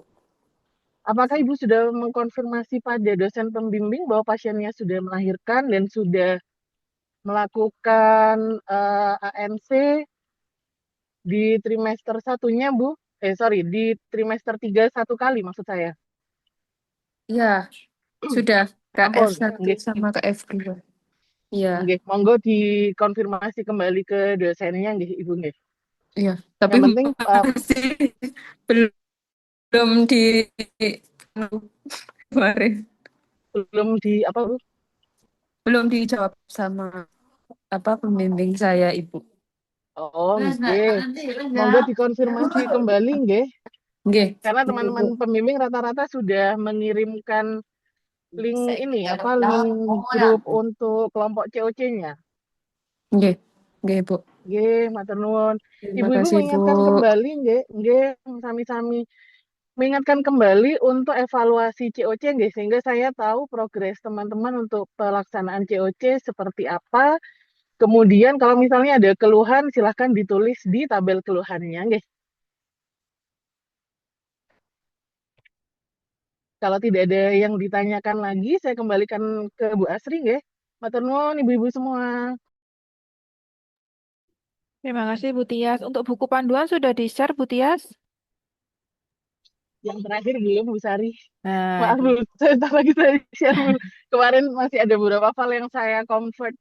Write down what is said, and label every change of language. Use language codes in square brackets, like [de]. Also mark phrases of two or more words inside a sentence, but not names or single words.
[id] Apakah Ibu sudah mengkonfirmasi pada dosen pembimbing bahwa pasiennya sudah melahirkan dan sudah melakukan ANC di trimester satunya, Bu? Di trimester 3 1 kali maksud saya. Ya, sudah Ampun, KF1 nggih. sama KF2. Iya, [jv] Nggih, monggo [id] dikonfirmasi kembali ke dosennya nggih, Ibu nggih. iya. Tapi Yang penting masih belum di kemarin belum di apa, Bu? belum dijawab sama pembimbing saya Ibu. Oh, [jv] nggih. Monggo [id] dikonfirmasi kembali nggih. [jv] Nggih. [id] Karena teman-teman pembimbing rata-rata sudah mengirimkan link ini link grup untuk kelompok COC-nya. [jv] Nggih. Nggih, Bu. Nggih, matur nuwun. [id] Terima Ibu-ibu kasih, mengingatkan Bu. kembali [jv] nggih, sami-sami [id] mengingatkan kembali untuk evaluasi COC nggih, sehingga saya tahu progres teman-teman untuk pelaksanaan COC seperti apa. Kemudian kalau misalnya ada keluhan silahkan ditulis di tabel keluhannya nggih. Kalau tidak ada yang ditanyakan lagi, saya kembalikan ke Bu Asri nggih. [jv] Matur nuwun [id] ibu-ibu semua. Terima kasih Bu Tias. Untuk buku panduan sudah di-share Bu Tias? Yang terakhir belum Bu Sari. Nah, Maaf Bu, sebentar lagi saya share Bu. Kemarin masih ada beberapa file yang saya convert.